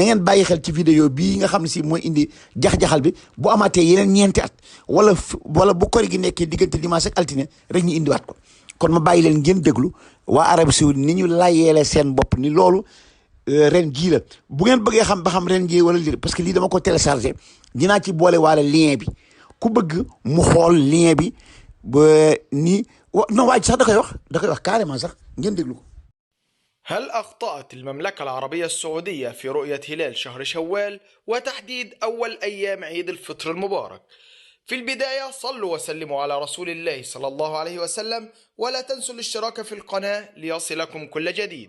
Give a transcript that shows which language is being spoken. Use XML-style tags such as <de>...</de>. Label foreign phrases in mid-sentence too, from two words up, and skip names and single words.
<wo>ngeen bàyyi xel ci vidéo bii nga xam ne si mooy indi jax-jaxal bi bu amaatee yeneen ñeenti at wala bu kori gi nekkee diggante dimanche ak altine rek ñu indiwaat ko kon ma bàyyi leen ngeen déglu waa Arabie Saoudite ni ñu layeele seen bopp ni loolu ren jii la bu ngeen bëggee xam ba xam ren jii wala lii</wo> <fr>parce que</fr> <wo>lii dama ko téléchargé dinaa ci boole waale lien bi ku bëgg mu xool lien bi ba nii non waaj sax da koy wax carrément sax ngeen déglu ko.</wo> <ar>هل أخطأت المملكة العربية السعودية في رؤية هلال شهر شوال وتحديد أول أيام عيد الفطر المبارك؟ في البداية صلوا وسلموا على رسول الله صلى الله عليه وسلم، ولا تنسوا الاشتراك في القناة ليصلكم كل جديد.</ar>